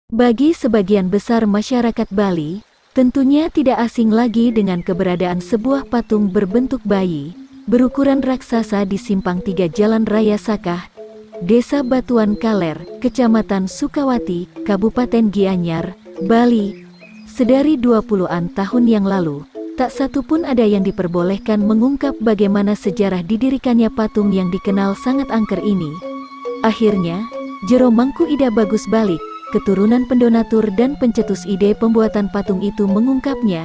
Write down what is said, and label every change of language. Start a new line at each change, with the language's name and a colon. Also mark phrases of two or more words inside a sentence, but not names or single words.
Indonesian: Bagi sebagian besar masyarakat Bali, tentunya tidak asing lagi dengan keberadaan sebuah patung berbentuk bayi, berukuran raksasa di Simpang 3 Jalan Raya Sakah, Desa Batuan Kaler, Kecamatan Sukawati, Kabupaten Gianyar, Bali. Sedari 20-an tahun yang lalu, tak satu pun ada yang diperbolehkan mengungkap bagaimana sejarah didirikannya patung yang dikenal sangat angker ini. Akhirnya, Jero Mangku Ida Bagus Balik, keturunan pendonatur dan pencetus ide pembuatan patung itu mengungkapnya.